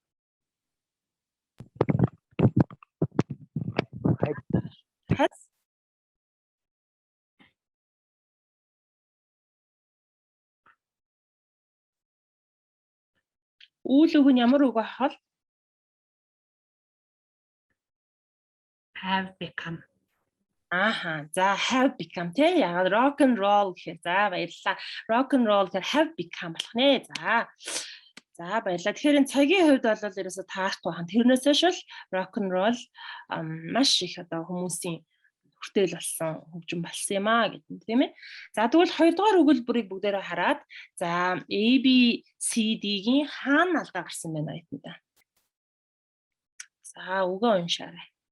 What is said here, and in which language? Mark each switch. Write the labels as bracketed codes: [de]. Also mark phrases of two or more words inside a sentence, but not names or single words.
[mn] Has үйл үг нь ямар үг байх вэ? [en] Have become. [mn] За [en] have become [mn] тий яг [en] rock and roll [mn] гэхээр за баярлалаа. [en] Rock and roll [mn] гэхээр [en] have become [mn] болох нэ. За баярлалаа. Тэгэхээр энэ цагийн хувьд бол ерөөсө таахгүй хан. Тэрнээс шил [en] rock and roll [mn] маш их одоо хүмүүсийн хүртэл болсон хөгжим болсон юм аа гэдэг тийм ээ. За тэгвэл хоёрдугаар өгүүлбэрийг бүгдээрээ хараад за A, B, C, D-гийн хаана алдаа гарсан байна гэдэг. За өгөө уншаарай.